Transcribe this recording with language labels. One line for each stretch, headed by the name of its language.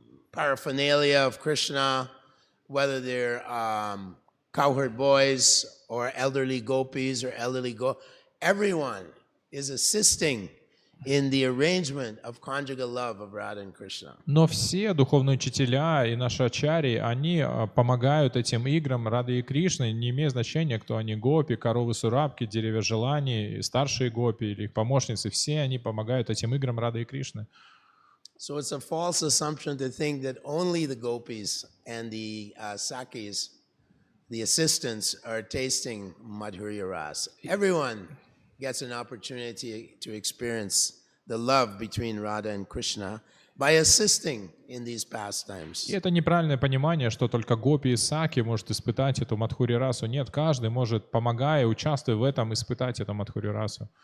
English: paraphernalia of Krishna, whether they're cowherd boys or elderly gopis or everyone is assisting in the arrangement of conjugal love of Radha and Krishna.
Russian: Но все духовные учителя и наши ачарьи, они помогают этим играм Рады и Кришны, не имея значения, кто они, гопи, коровы Сурабки, деревья желаний, старшие гопи или их помощницы, все они помогают этим играм Рады и Кришны.
English: So it's a false assumption to think that only the gopis and the sakis, the assistants, are tasting Madhurya Ras. Everyone gets an opportunity to experience the love between Radha and Krishna by assisting in these pastimes.
Russian: И это неправильное понимание, что только гопи и саки может испытать эту Мадхурья Расу. Нет, каждый может, помогая, участвуя в этом, испытать эту Мадхурья Расу.